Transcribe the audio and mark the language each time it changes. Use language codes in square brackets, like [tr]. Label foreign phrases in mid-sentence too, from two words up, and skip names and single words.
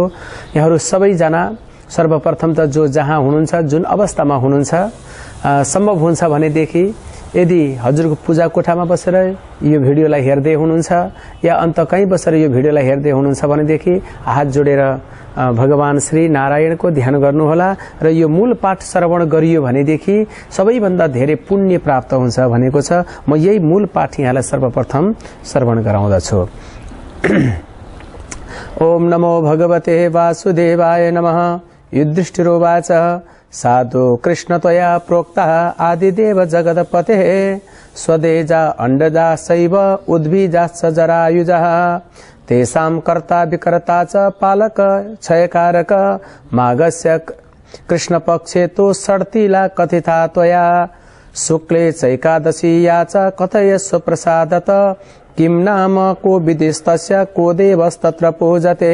[ne] यहाँहरू सबैजना सर्वप्रथम त जो जहाँ हुनुहुन्छ, जुन अवस्थामा हुनुहुन्छ, सम्भव हुन्छ भनेदेखि यदि हजुरको पूजा कोठामा बसेर यो भिडियोलाई हेर्दै हुनुहुन्छ या अन्त कहीँ बसेर यो भिडियोलाई हेर्दै हुनुहुन्छ भनेदेखि हात जोडेर भगवान श्री नारायणको ध्यान गर्नुहोला र यो मूल पाठ श्रवण गरियो भनेदेखि सबैभन्दा धेरै पुण्य प्राप्त हुन्छ भनेको छ। म यही मूल पाठ यहाँलाई सर्वप्रथम श्रवण गराउँदछु। [sa] ओम नमो भगवते वासुदेवाय नमः। युधिष्ठिरोवाच साधु कृष्ण त्वया प्रोक्तः आदिदेव जगतपते स्वदेजा अंडजा शैव उद्भिजाश्च जरायुजः तेषां कर्ता विकर्ता च पालक क्षयकारक माघस्य कृष्णपक्षे तो षड्तिला कथिता त्वया शुक्ले चैकादशी या च कथयस्व प्रसादत किं नाम को विदिस्तस्य को देवस्तत्र पूजते।